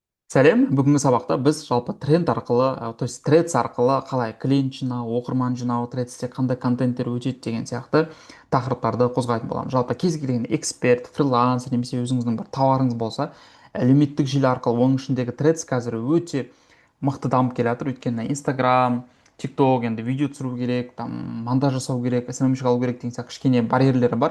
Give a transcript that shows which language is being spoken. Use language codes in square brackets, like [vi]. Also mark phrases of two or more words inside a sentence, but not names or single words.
[kk] Сәлем, бүгінгі сабақта біз жалпы тренд арқылы, [ru] то есть [kk] Threads арқылы қалай клиент жинау, оқырман жинау, Threadsте қандай контенттер өтеді деген сияқты тақырыптарды қозғайтын боламыз. Жалпы кез келген эксперт, фрилансер немесе өзіңіздің бір тауарыңыз болса, әлеуметтік желі арқылы оның ішіндегі Threads қазір өте мықты дамып келе жатыр. Өйткені Instagram, TikTok енді видео түсіру керек, там монтаж жасау керек, SMM алу керек деген сияқты кішкене барьерлері бар.